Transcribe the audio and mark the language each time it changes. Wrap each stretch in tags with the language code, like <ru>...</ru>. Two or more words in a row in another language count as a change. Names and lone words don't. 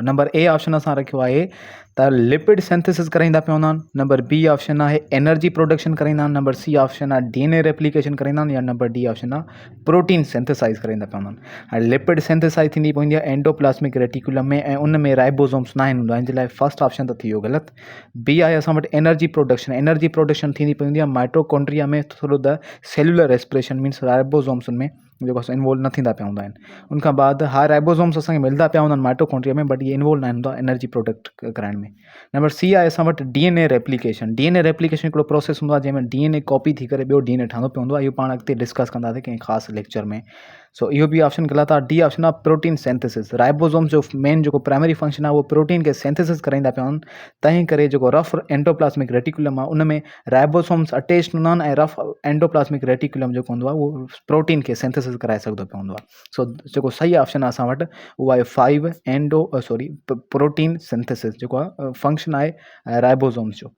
<en>number A option</en> <sd>असां रखियो आहे त</sd> <en>lipid synthesis</en> <sd>कराईंदा पिया हूंदा आहिनि,</sd> <en>number B option</en> <sd>आहे</sd> <en>energy production</en> <sd>कराईंदा आहिनि,</sd> <en>number C option</en> <sd>आहे</sd> <en>DNA replication</en> <sd>कराईंदा आहिनि, या</sd> <en>number D option</en> <sd>आहे</sd> <en>protein synthesize</en> <sd>कराईंदा पिया हूंदा आहिनि। हाणे</sd> <en>lipid synthesize</en> <sd>थींदी पवंदी आहे</sd> <en>endoplasmic reticulum</en> <sd>में ऐं उन में राइबोसोम्स न हूंदो आहे, हिन जे लाइ</sd> <en>first option</en> <sd>त थी वियो ग़लति। बी आहे असां वटि</sd> <en>energy production</en> <sd>थींदी पवंदी आहे माइटोकॉन्ड्रिया में</sd> <en>through the cellular respiration, means ribosomes</en> <sd>में जेको असां इन्वॉल्व न थींदा पिया हूंदा आहिनि। उनखां बाद हा राइबोसोम्स असांखे मिलंदा पिया हूंदा आहिनि माइटोकॉन्ड्रिया में, बट इहे इन्वॉल्व न हूंदा</sd> <en>energy product</en> <sd>कराइण में।</sd> <en>number C</en> <sd>आहे असां वटि</sd> <en>DNA replication. DNA replication</en> <sd>हिकिड़ो प्रोसेस हूंदो आहे जंहिंमें</sd> <en>DNA copy</en> <sd>थी करे ॿियो DNA ठहंदो पियो हूंदो आहे। इहो पाण अॻिते डिस्कस कंदासीं कंहिं ख़ासि लेक्चर में। सो इहो बि ऑप्शन ग़लति आहे।</sd> <en>D option</en> <sd>आहे</sd> <en>protein synthesis.</en> <sd>राइबोसोम्स जो मेन जेको</sd> <en>primary function</en> <sd>आहे उहो प्रोटीन खे सिंथेसिस कराईंदा पिया आहिनि, तंहिं करे जेको</sd> <en>rough endoplasmic reticulum</en> <sd>आहे उन में राइबोसोम्स अटैच हूंदा आहिनि ऐं</sd> <en>rough endoplasmic reticulum</en> <sd>जेको हूंदो आहे उहो प्रोटीन खे सिंथेसिस कराए सघंदो पियो हूंदो आहे। सो जेको सही ऑप्शन आहे असां वटि उहो आहे 5</sd> <en>protein synthesis</en> <sd>जेको आहे फंक्शन आहे राइबोसोम्स जो।</sd>